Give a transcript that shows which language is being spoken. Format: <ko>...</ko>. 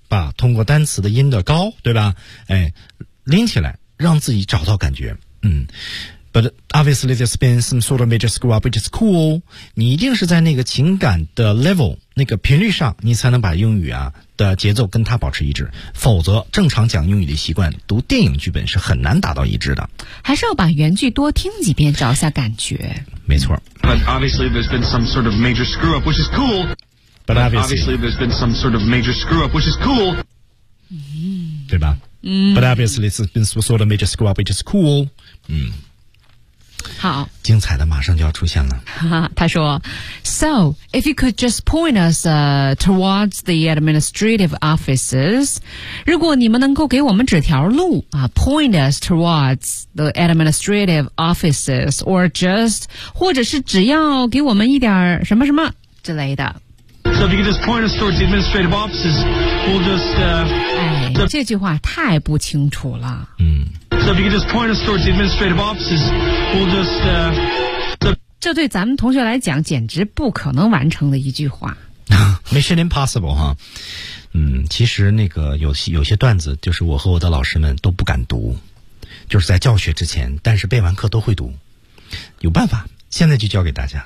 <zh>把通过单词的音的高，对吧？哎，拎起来，让自己找到感觉。嗯。</zh> <en>But obviously there's been some sort of major screw up, which is cool.</en> <zh>你一定是在那个情感的 level, 那个频率上，你才能把英语啊的节奏跟它保持一致。否则，正常讲英语的习惯，读电影剧本是很难达到一致的。还是要把原句多听几遍，找一下感觉。没错。</zh> <en>But obviously there's been some sort of major screw up, which is cool. But obviously there's been some sort of major screw up, which is cool.</en> <zh>对吧？嗯。</zh> <en>But obviously there's been some sort of major screw up, which is cool. 嗯。</en> <zh>好，精彩的马上就要出现了。他说</zh> <en>So, if you could just point us towards the administrative offices,</en> <zh>如果你们能够给我们指条路、</zh> <en>point us towards the administrative offices, or just,</en> <zh>或者是只要给我们一点什么什么之类的。</zh> <en>So if you could just point us towards the administrative offices, we'll just...、</en> <zh>哎、这句话太不清楚了。嗯。</zh> <en>So if you could just point us towards the administrative offices, we'll just...、</en> <zh>这对咱们同学来讲简直不可能完成的一句话。</zh> <en>Mission impossible, 哈。</en> <zh>嗯，其实那个有些段子就是我和我的老师们都不敢读，就是在教学之前，但是背完课都会读。有办法。现在就教给大家。</zh>